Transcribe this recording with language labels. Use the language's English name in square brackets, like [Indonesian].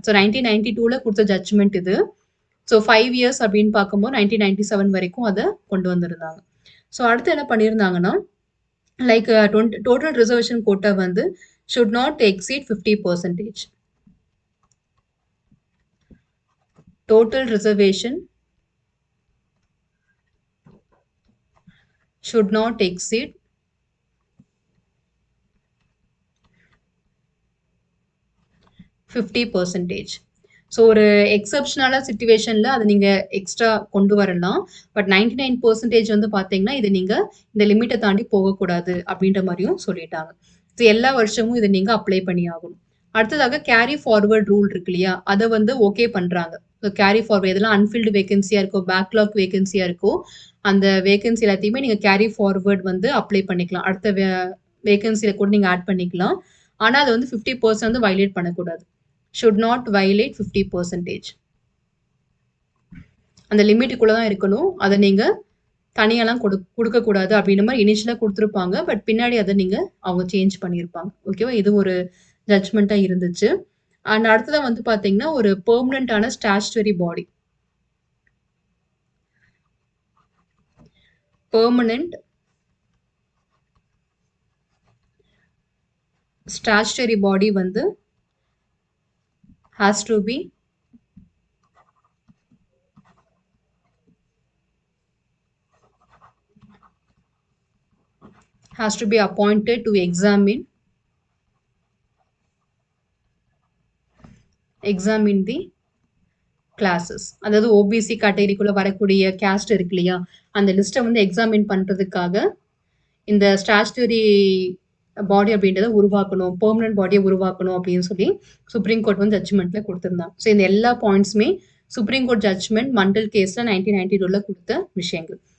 [Tamil] So 1992ல கொடுத்த judgement இது. So 5 years அப்படின்னு பார்க்கும்போது 1997 வரைக்கும் அதை கொண்டு வந்திருந்தாங்க. ஸோ அடுத்து என்ன பண்ணியிருந்தாங்கன்னா லைக் டோட்டல் ரிசர்வேஷன் கோட்டா வந்து [English] should not exceed 50%. Total reservation should not exceed 50%. [Tamil] So ஒரு எக்ஸப்ஷனலான சிச்சுவேஷன்ல அதை நீங்க எக்ஸ்ட்ரா கொண்டு வரலாம். பட் 99% வந்து பாத்தீங்கன்னா இது நீங்க இந்த லிமிட்டை தாண்டி போகக்கூடாது அப்படின்ற மாதிரியும் சொல்லிட்டாங்க. ஸோ எல்லா வருஷமும் இதை நீங்க அப்ளை பண்ணி ஆகணும். அடுத்ததாக கேரி ஃபார்வர்ட் ரூல் இருக்கு இல்லையா, அதை வந்து ஓகே பண்றாங்க. கேரி ஃபார்வர்ட் எதெல்லாம் அன்ஃபில்டு வேகன்சியா இருக்கோ, பேக்லாக் வேகன்சியா இருக்கோ, அந்த வேகன்சி எல்லாத்தையுமே நீங்க கேரி ஃபார்வர்ட் வந்து அப்ளை பண்ணிக்கலாம். அடுத்த வேகன்சியில கூட நீங்க ஆட் பண்ணிக்கலாம். ஆனா அது வந்து 50% வந்து வயலேட் பண்ணக்கூடாது. [English] should not violate 50%. [Tamil] அந்த லிமிட்டுக்குள்ள தான் இருக்கணும். அதை நீங்க தனியாலாம் கொடுக்கக்கூடாது அப்படின்ற மாதிரி இனிஷியலா கொடுத்துருப்பாங்க. பட் பின்னாடி அதை நீங்க அவங்க சேஞ்ச் பண்ணியிருப்பாங்க. ஓகேவா, இது ஒரு ஜட்ஜ்மெண்டா இருந்துச்சு. அண்ட் அடுத்ததான் வந்து பாத்தீங்கன்னா ஒரு பெர்மனன்டான ஸ்டாச்சுட்டரி பாடி. பெர்மனன்ட் ஸ்டாச்சுட்டரி பாடி வந்து [English] has to be appointed to examine the classes. [Tamil] அதாவது ஓபிசி கேட்டகரிக்குள்ள வரக்கூடிய கேஸ்ட் இருக்கு இல்லையா, அந்த லிஸ்ட்டை வந்து எக்ஸாமின் பண்றதுக்காக இந்த ஸ்டாச்சுட்டரி பாடி அப்படின்றத உருவாக்கணும், பெர்மனன்ட் பாடியை உருவாக்கணும் அப்படின்னு சொல்லி சுப்ரீம் கோர்ட் வந்து ஜட்ஜ்மெண்ட்ல கொடுத்திருந்தாங்க. ஸோ இந்த எல்லா பாயிண்ட்ஸுமே சுப்ரீம் கோர்ட் ஜட்ஜ்மெண்ட் மண்டல் கேஸ்ல 1992ல கொடுத்த விஷயங்கள்.